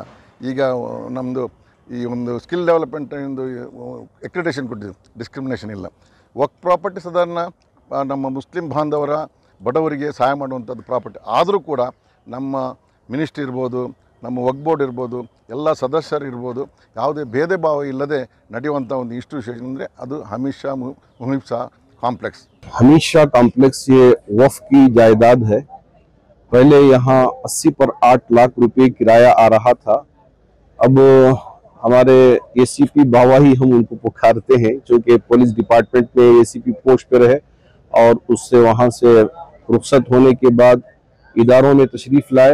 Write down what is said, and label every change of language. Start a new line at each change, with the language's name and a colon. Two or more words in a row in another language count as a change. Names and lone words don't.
Kannada: ಈಗ ನಮ್ಮದು ಈ ಒಂದು
English: skill development
Kannada: ಒಂದು ಎಕ್ರಿಡೇಷನ್ ಕೊಟ್ಟಿದ್ದೀವಿ, ಡಿಸ್ಕ್ರಿಮಿನೇಷನ್ ಇಲ್ಲ। ವಕ್ಫ್ ಪ್ರಾಪರ್ಟಿ ಸಾಧಾರಣ ನಮ್ಮ ಮುಸ್ಲಿಂ ಬಾಂಧವರ ಬಡವರಿಗೆ ಸಹಾಯ ಮಾಡುವಂಥದ್ದು ಪ್ರಾಪರ್ಟಿ, ಆದರೂ ಕೂಡ ನಮ್ಮ ಮಿನಿಸ್ಟ್ರಿ ಇರ್ಬೋದು, ನಮ್ಮ ವಕ್ಫ್ ಬೋರ್ಡ್ ಇರ್ಬೋದು, ಎಲ್ಲ ಸದಸ್ಯರು ಇರ್ಬೋದು, ಯಾವುದೇ ಭೇದ ಭಾವ ಇಲ್ಲದೆ ನಡೆಯುವಂಥ ಒಂದು ಇನ್ಸ್ಟಿಟ್ಯೂಷನ್ ಅಂದರೆ ಅದು हमीद शाह मुहिब शाह कॉम्प्लेक्स।
Urdu: حمید شاہ کمپلیکس یہ وقف کی جائیداد ہے. پہلے یہاں 80 پر 8 لاکھ روپے کرایہ آ رہا تھا. اب ہمارے اے سی پی باوا ہی ہم ان کو پکارتے ہیں، کیونکہ
English: police department
Urdu: میں
English: ACP post
Urdu: پر ہے اور اس سے وہاں سے رخصت ہونے کے بعد اداروں میں تشریف لائے.